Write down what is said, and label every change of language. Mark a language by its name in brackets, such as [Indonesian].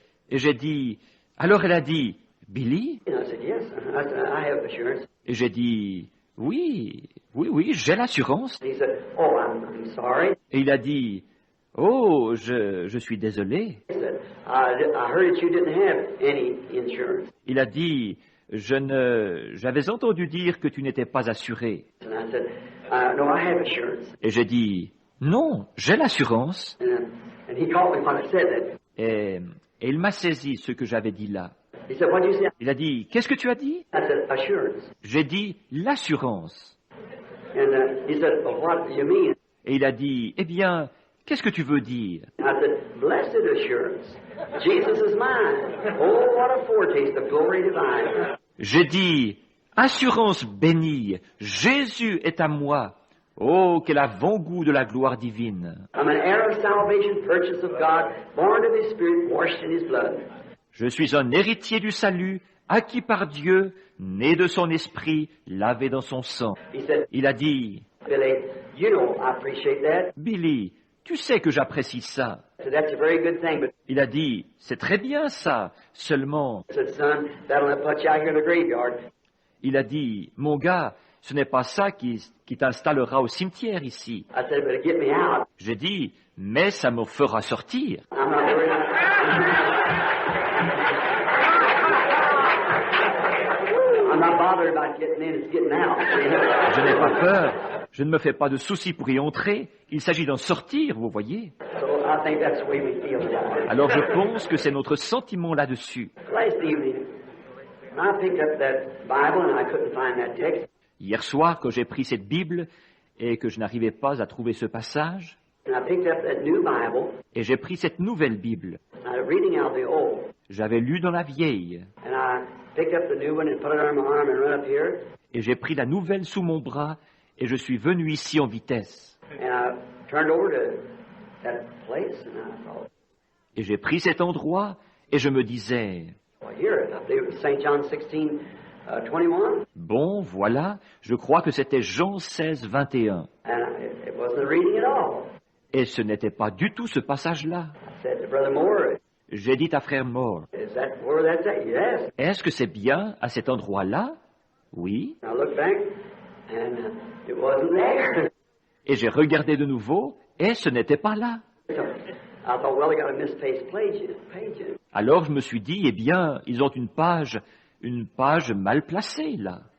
[French] Et j'ai dit, alors elle a dit, Billy? [English] And I said, yes. I said, I have assurance. [French] Et j'ai dit, oui, j'ai l'assurance. [English] And he said, oh, I'm sorry. [French] Et il a dit, oh, je suis désolé. [English] He said, I heard that you didn't have any insurance. [French] Il a dit, j'avais entendu dire que tu n'étais pas assuré. [English] And I said, no, I have assurance. [French] Et j'ai dit, non, j'ai l'assurance. [English] And he caught me when I said that. [French] Et il m'a saisi ce que j'avais dit là. [English] He said, what did you say? [French] Il a dit, qu'est-ce que tu as dit? [English] I said, assurance. [French] J'ai dit, l'assurance. [English] And he said, well, what do you mean? [French] Et il a dit, eh bien, qu'est-ce que tu veux dire? [English] I said, blessed assurance. Jesus is mine. Oh, what a foretaste of glory divine. [French] J'ai dit, assurance bénie, Jésus est à moi. Oh, quel avant-goût de la gloire divine. [English] I'm an heir of salvation, purchase of God, born of His Spirit, washed in His blood. [French] Je suis un héritier du salut, acquis par Dieu, né de son esprit, lavé dans son sang. [English] He said, [French] Il a dit, [English] Billy, you know I appreciate that. [French] Billy, tu sais que j'apprécie ça. [English] I said, that's a very good thing, but [French] Il a dit, c'est très bien ça, seulement, [English] I said, son, that'll not put you out here in the graveyard. [French] il a dit, mon gars, ce n'est pas ça qui t'installera au cimetière ici. [English] I said, but it'll get me out. [French] J'ai dit, mais ça me fera sortir. [English] I'm not worried. I'm not bothered about getting in, it's getting out. [French] Je n'ai pas peur, je ne me fais pas de soucis pour y entrer, il s'agit d'en sortir, vous voyez. [English] So I think that's the way we feel about it. [French] Alors je pense que c'est notre sentiment là-dessus. [English] Last evening, I picked up that Bible and I couldn't find that text. [French] Hier soir, quand j'ai pris cette Bible et que je n'arrivais pas à trouver ce passage, [English] And I picked up that new Bible, [French] et j'ai pris cette nouvelle Bible. [English] and I was reading out the old. [French] J'avais lu dans la vieille, [English] And I picked up the new one and put it on my arm and run up here. [French] et j'ai pris la nouvelle sous mon bras, et je suis venu ici en vitesse. [English] And I turned over to that place and I thought, [French] Et j'ai pris cet endroit, et je me disais, [English] well, here, I believe it was St. John 16, 21. [French] bon, voilà, je crois que c'était Jean 16, 21. [English] And it wasn't a reading at all. [French] Et ce n'était pas du tout ce passage-là. [English] I said to Brother Moore, [French] J'ai dit à frère Moore, [English] is that where that's at? Yes. [French] est-ce que c'est bien à cet endroit-là? Oui. [English] And I looked back and it wasn't there. [French] Et j'ai regardé de nouveau, et ce n'était pas là. [English] So I thought, well, they got a misplaced page. [French] Alors je me suis dit, eh bien, ils ont une page mal placée là.